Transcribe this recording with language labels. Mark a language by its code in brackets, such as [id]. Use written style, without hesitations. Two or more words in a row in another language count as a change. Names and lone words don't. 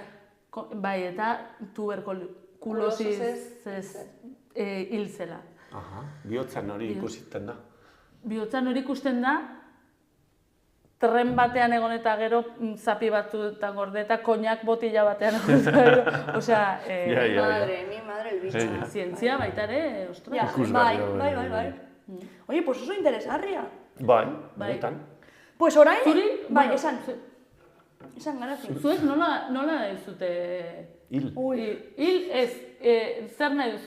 [eu] Bai, eta tuberkulosez hil zela. Bihotzan hori ikusiten da. Bihotzan hori ikusten da, tren batean egon eta gero zapi batzuetan gorde eta koinak botila batean egon eta gero. [es] Osea, madre el bicho. [eu] Zientzia baita ere, ostra. Bai. [es] Oye, pues [eu] oso interesgarria. Bai, benetan. Pues orain, bai, esan garazi. Zuek nola dizute? Hil. Hil ez, zer nahi duzu?